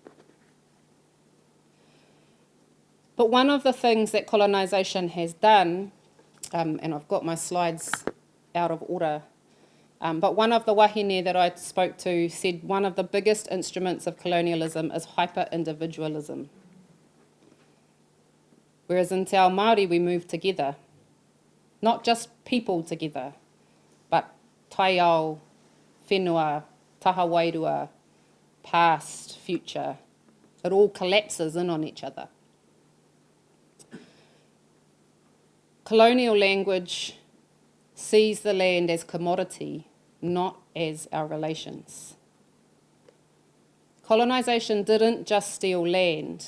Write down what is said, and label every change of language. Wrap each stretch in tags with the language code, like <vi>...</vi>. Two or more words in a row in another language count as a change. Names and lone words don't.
<en>But one of the things that colonisation has done, and I've got my slides out of order, but one of the wahine that I spoke to said one of the biggest instruments of colonialism is hyper-individualism. Whereas in</en> <mi>te ao Māori</mi> <en>we move together, not just people together, but</en> <mi>taiao, whenua, taha wairua,</mi> <en>past, future. It all collapses in on each other. Colonial language sees the land as commodity, not as our relations. Colonisation didn't just steal land.</en>